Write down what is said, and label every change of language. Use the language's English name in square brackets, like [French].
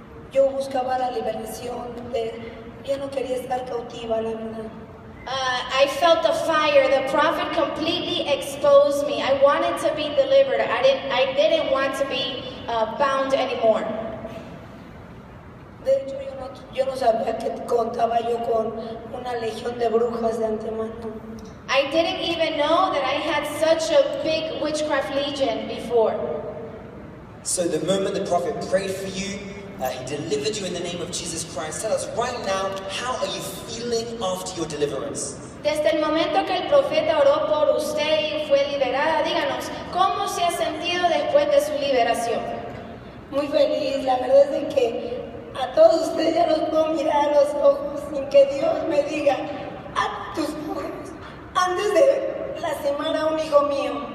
[Spanish] Yo buscaba la liberación, ya no quería estar cautiva, la verdad. [English] I felt the fire. The prophet completely exposed me. I wanted to be delivered. I didn't want to be bound anymore. [Spanish] De hecho, yo no sabía que contaba yo con una legión de brujas de antemano. [English] I didn't even know that I had such a big witchcraft legion before. So the moment the prophet prayed for you, He delivered you in the name of Jesus Christ. Tell us right now, how are you feeling after your deliverance? [Spanish] Desde el momento que el profeta oró por usted y fue liberada, díganos, ¿cómo se ha sentido después de su liberación? Muy feliz, la verdad es de que a todos ustedes ya los puedo mirar a los ojos sin que Dios me diga, a tus ojos, antes de lastimar a un hijo mío.